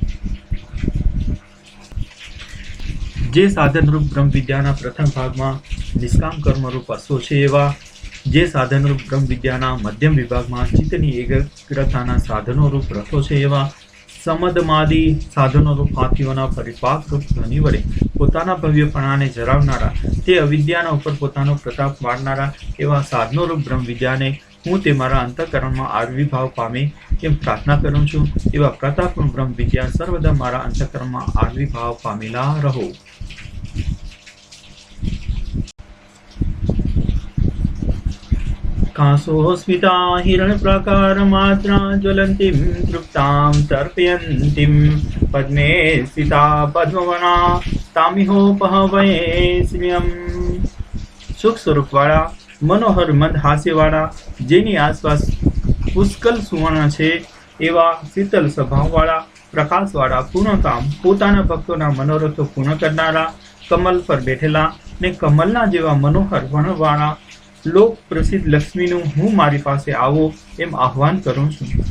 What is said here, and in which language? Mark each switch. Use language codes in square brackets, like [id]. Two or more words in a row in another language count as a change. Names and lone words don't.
[gu] જે સાધનરૂપ બ્રહ્મ વિદ્યાના પ્રથમ ભાગમાં નિષ્કામ કર્મરૂપ અશ્વો છે એવા, જે સાધનરૂપ બ્રહ્મ વિદ્યાના મધ્યમ વિભાગમાં ચિત્તની એકાગ્રતાના સાધનો રૂપ રથો છે એવા, સમદમાદી સાધનો રૂપ હાથીઓના પરિપાક રૂપ ધ્વનિ વડે પોતાના ભવ્યપણાને જરાવનારા તે અવિદ્યાના ઉપર પોતાનો પ્રતાપ વાળનારા એવા સાધનો રૂપ બ્રહ્મ વિદ્યાને હું તે મારા અંતઃકરણમાં આવિર્ભાવ પામે એમ પ્રાર્થના કરું છું। એવા પ્રતાપનું બ્રહ્મ વિદ્યા સર્વદા મારા અંતઃકરણમાં આવિર્ભાવ પામેલા રહો। [sa] कासोस्मिता हिरण्यप्रकारमात्रा ज्वलन्तीं तृप्तां तर्पयन्तीं पद्मे स्थिता पद्मवना तामिहोपहवये श्रियम्। [gu] સુખ સ્વરૂપવાળા, મનોહર મંદ હાસ્યવાળા, જેની આસપાસ પુષ્કળ સુવર્ણ છે એવા શીતલ સ્વભાવવાળા, પ્રકાશવાળા, પૂર્ણકામ, પોતાના ભક્તોના મનોરથો પૂર્ણ કરનારા, કમલ પર બેઠેલા ને કમલના જેવા મનોહર વર્ણવાળા લોક પ્રસિદ્ધ લક્ષ્મીનું હું મારી પાસે આવો એમ આહ્વાન કરું છું.